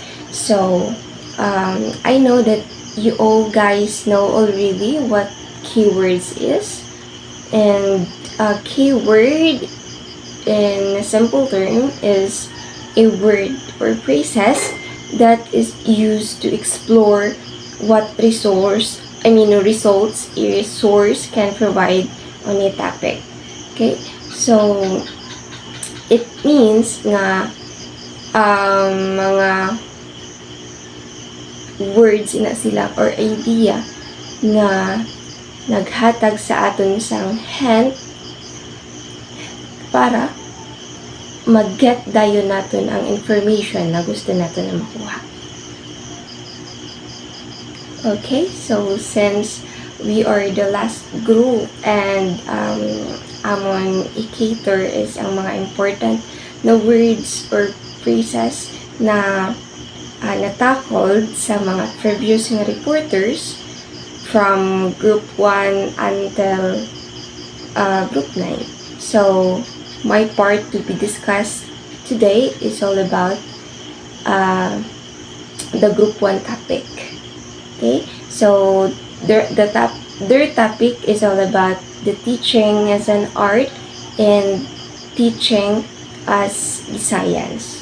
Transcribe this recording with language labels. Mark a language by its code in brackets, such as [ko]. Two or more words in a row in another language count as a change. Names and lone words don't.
[en] So, I know that you all guys know already what keywords is, and a keyword in a simple term is a word or phrases that is used to explore what results a resource can provide on a topic. Okay, so it means [hil] nga mga words na sila or idea nga naghatag sa aton sang hint para mag-get dayon naton ang information na gusto naton na makuha. [en] Okay, so since we are the last group and among i-cater is [hil] ang mga [en] important na words or phrases na natackled sa mga previous nga reporters from group 1 until group 9. So, my part to be discussed today is all about the group 1 topic. Okay? So, their topic is all about the teaching as an art and teaching as the science.